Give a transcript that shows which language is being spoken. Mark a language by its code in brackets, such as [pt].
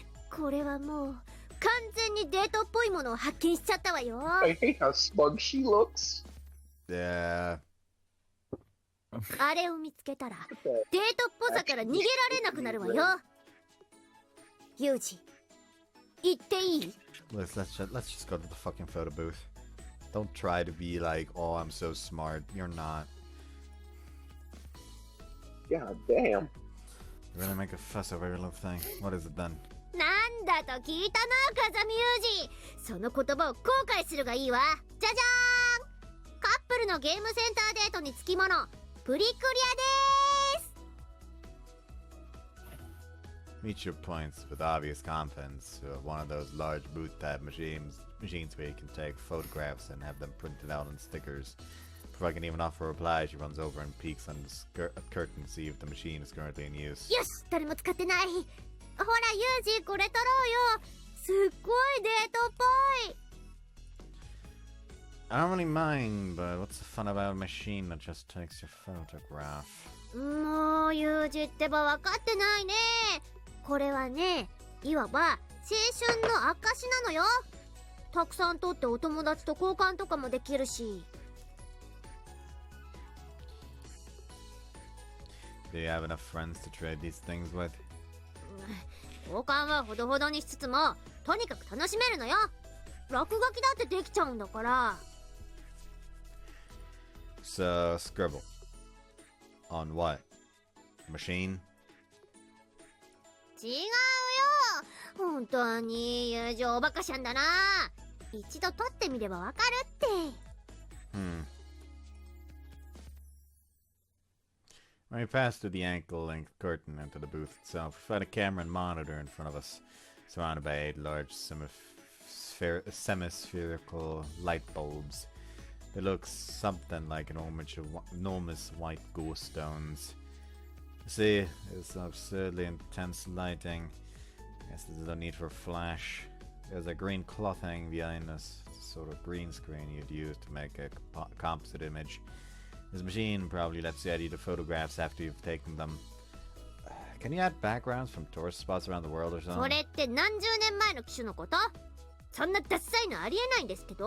[ja] これはもう完全にデートっぽいものを発見しちゃったわよ。 [en] I hate how smug she looks. Yeah. [ja] あれを見つけたらデートっぽさから逃げられなくなるわよ。ユージ、言っていい？ [en] Let's just go to the fucking photo booth. Don't try to be like, oh, I'm so smart. You're not. God damn. You're gonna make a fuss over your little thing. What is it then? [ja] なんだと聞いたな、風見ユージ。その言葉を後悔するがいいわ。じゃじゃーん。カップルのゲームセンターデートにつきもの、プリクリアでーす。 [en] Michiru points with obvious confidence to one of those large booth-type machines where you can take photographs and have them printed out on stickers. Before I can even offer a reply, she runs over and peeks on the curtain to see if the machine is currently in use. [ja] よし、誰も使ってない。ほらユージ、これ撮ろうよ。すっごいデートっぽい。 [en] I don't really mind, but what's the fun about a machine that just takes your photograph? [ja] もうユージってば分かってないね。これはね、いわば青春の証なのよ。たくさん撮ってお友達と交換とかもできるし。 [en] Do you have enough friends to trade these things with? [ja] 交換はほどほどにしつつも、とにかく楽しめるのよ。落書きだってできちゃうんだから。 [en] So, scribble. On what? Machine? [ja] 違うよ。本当に友情おバカしゃんだな。一度撮ってみればわかるって。 [en] When we pass through the ankle-length curtain into the booth itself, we find a camera and monitor in front of us, surrounded by 8 large semi-spherical light bulbs. They look something like enormous white ghost stones. You see, it's absurdly intense lighting. I guess there's no need for a flash. There's a green cloth hanging behind us. It's a sort of green screen you'd use to make a composite image. This machine probably lets you edit the photographs after you've taken them. Can you add backgrounds from tourist spots around the world or [ja] そ [en] something? [ja] れって何十年前の機種のこと？そんなダッサいのありえないんですけど。